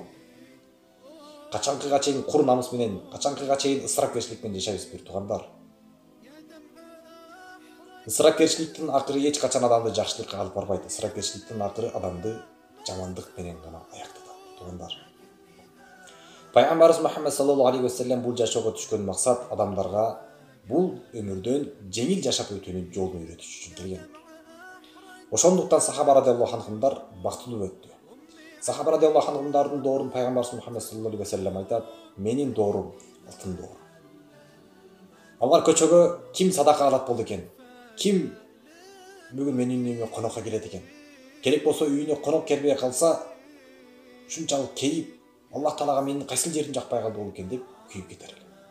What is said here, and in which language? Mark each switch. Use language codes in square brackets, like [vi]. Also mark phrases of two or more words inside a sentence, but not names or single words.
[ky] Качанкыга чейин кур намыс менен, качанкыга чейин ысырапкерчилик менен жашайбыз бир туугандар? Ысырапкерчиликтин акыры эч качан адамды жакшылыкка алып барбайт. Ысырапкерчиликтин акыры адамды жамандык менен гана аяктатат, туугандар. Пайгамбарыбыз Мухаммед [ar] صلى الله عليه وسلم [ky] бул жашоого түшкөн максат адамдарга бул өмүрдөн жеңил жашап өтүүнүн жолун үйрөтүш үчүн келген. Ошондуктан сахаба [ar] رضي الله عنهم [ky] бактылуу өттү. Сахаба [ar] رضي الله عنهم [ky] доорун Пайгамбарыбыз Мухаммед [ar] صلى الله عليه وسلم [ky] айтат: "Менин доорум алтын доор". Алар көчөгө ким садака алат болду экен? Ким бүгүн менин үйүмө конокко келет экен? Керек болсо үйүнө конок келбей калса, ушунчалык кейип, Аллах Таалага менин кайсыл жерим жакпай калды болду экен деп күйүп кетер эле.